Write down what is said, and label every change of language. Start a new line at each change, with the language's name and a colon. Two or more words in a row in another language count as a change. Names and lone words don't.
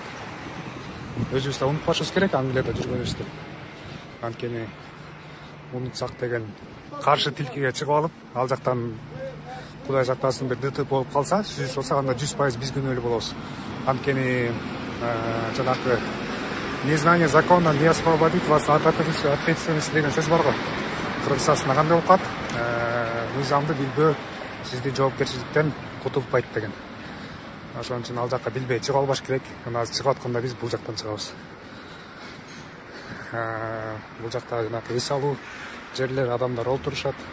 Kyrgyz: Өзүбүз да унутпашыбыз керек Англияда жүргөнүбүздү. Анткени унутсак деген каршы тилкеге чыгып алып, ал жактан Кудай жактасын бир ДТП болуп калса, сүзүш болсо, анда 100% биз күнөөлүү болобуз. Анткени жанакы
Russian: незнание закона не освободит вас от ответственности
Kyrgyz: деген сөз бар го. Кыргызчасында кандай болуп калат? Мыйзамды билбөө сизди жоопкерчиликтен кутултпайт деген. Ошон үчүн ал жакка билбей чыга албаш керек. Анан азыр чыгып атканда биз бул жактан чыгабыз. Бул жакта жанакы эс алуу жерлер, адамдар отурушат.